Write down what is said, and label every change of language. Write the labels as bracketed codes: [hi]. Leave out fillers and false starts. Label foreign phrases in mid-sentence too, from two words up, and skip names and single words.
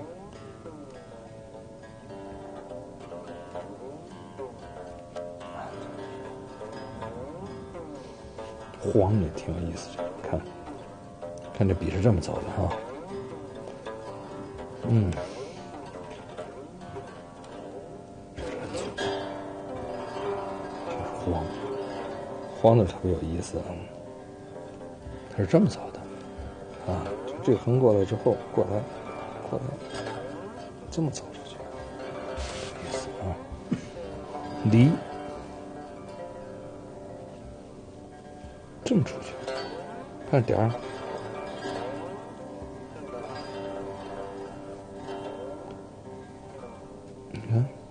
[zh] 黃也挺有意思，看這筆是這麼走的哈，慌的特別有意思啊，它是這麼走的啊，就這個橫過來之後，過來，這麼走出去，有意思啊。離，這麼出去，看點兒，你看。